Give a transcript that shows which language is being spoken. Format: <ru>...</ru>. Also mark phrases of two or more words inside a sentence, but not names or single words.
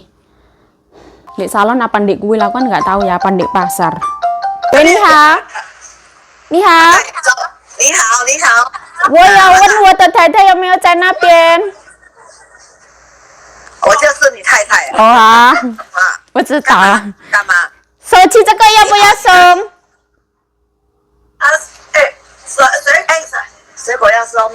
<id>Di salon apa di kuil aku kan nggak tahu ya, apa di pasar.</id> <zh>你好。你好. 你好，你好。我要问我的太太有没有在那边。我就是你太太。哦啊，啊，我知道了。干嘛？手机这个要不要送？啊，哎，水果要收吗？</zh>